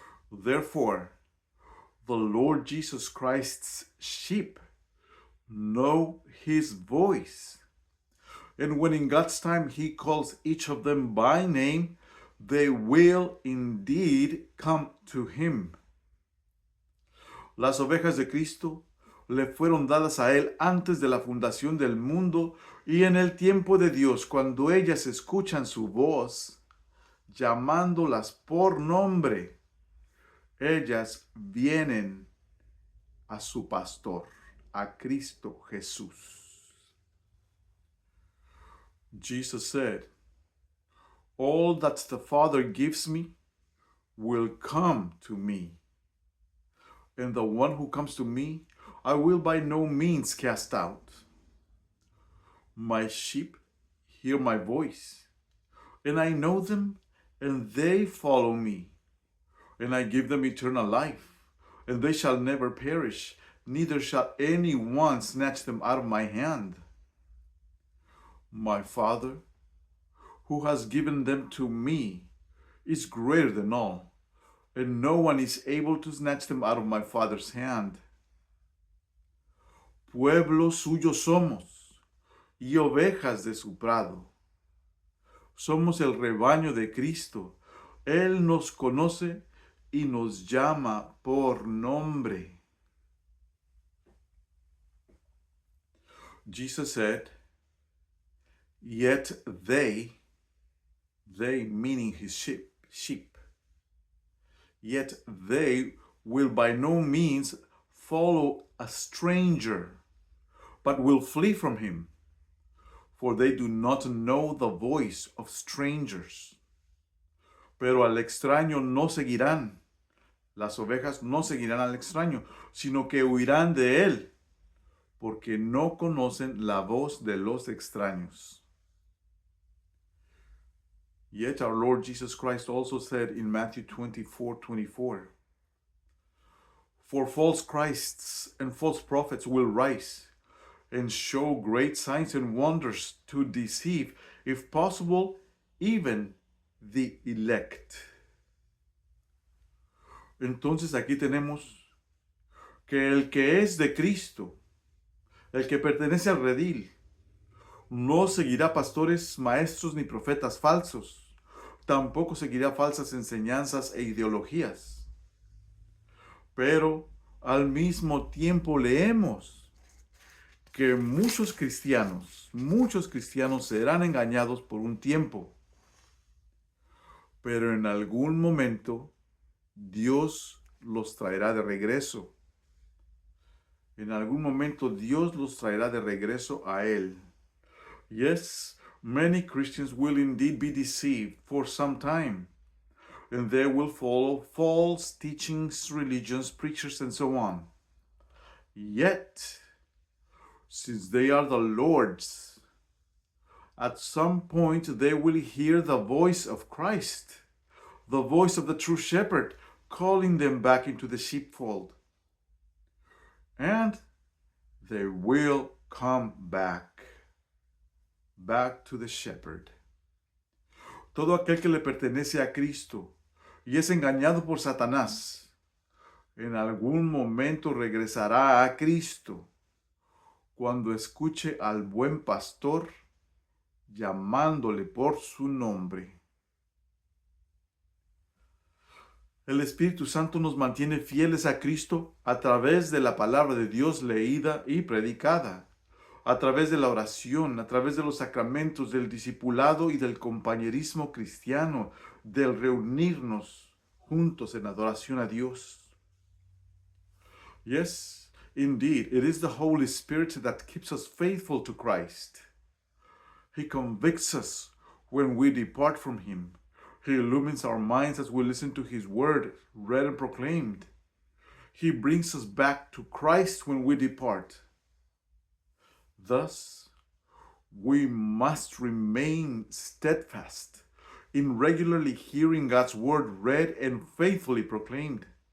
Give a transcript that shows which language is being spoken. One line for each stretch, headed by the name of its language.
English: Therefore, the Lord Jesus Christ's sheep know His voice. And when in God's time He calls each of them by name, they will indeed come to Him.
Spanish: Las ovejas de Cristo le fueron dadas a Él antes de la fundación del mundo y en el tiempo de Dios, cuando ellas escuchan su voz, llamándolas por nombre, ellas vienen a su pastor, a Cristo Jesús.
English: Jesus said, "All that the Father gives me will come to me. And the one who comes to me, I will by no means cast out. My sheep hear my voice, and I know them, and they follow me. And I give them eternal life, and they shall never perish, neither shall anyone snatch them out of my hand. My Father, who has given them to me, is greater than all, and no one is able to snatch them out of my Father's hand.
Spanish: Pueblo suyo somos, y ovejas de su prado. Somos el rebaño de Cristo. Él nos conoce y nos llama por nombre."
English: Jesus said, "Yet they meaning His sheep, yet they will by no means follow a stranger, but will flee from him, for they do not know the voice of strangers.
Spanish: Pero al extraño no seguirán. Las ovejas no seguirán al extraño, sino que huirán de él, porque no conocen la voz de los extraños."
English: Yet our Lord Jesus Christ also said in Matthew 24:24, "For false Christs and false prophets will rise and show great signs and wonders to deceive, if possible, even the elect." Entonces aquí tenemos
Spanish: que es de Cristo, el que pertenece al redil, no seguirá pastores, maestros ni profetas falsos. Tampoco seguirá falsas enseñanzas e ideologías. Pero al mismo tiempo leemos que muchos cristianos serán engañados por un tiempo. Pero en algún momento Dios los traerá de regreso. En algún momento Dios los traerá de regreso a Él.
English: Yes, many Christians will indeed be deceived for some time, and they will follow false teachings, religions, preachers, and so on. Yet, since they are the Lord's, at some point they will hear the voice of Christ, the voice of the true shepherd, calling them back into the sheepfold. And they will come back to the shepherd.
Spanish: Todo aquel que le pertenece a Cristo y es engañado por Satanás, en algún momento regresará a Cristo cuando escuche al buen pastor llamándole por su nombre. El Espíritu Santo nos mantiene fieles a Cristo a través de la palabra de Dios leída y predicada, a través de la oración, a través de los sacramentos, del discipulado y del compañerismo cristiano, del reunirnos juntos en adoración a Dios.
English: Yes, indeed, it is the Holy Spirit that keeps us faithful to Christ. He convicts us when we depart from Him. He illumines our minds as we listen to His word read and proclaimed. He brings us back to Christ when we depart. Thus, we must remain steadfast in regularly hearing God's word read and faithfully proclaimed.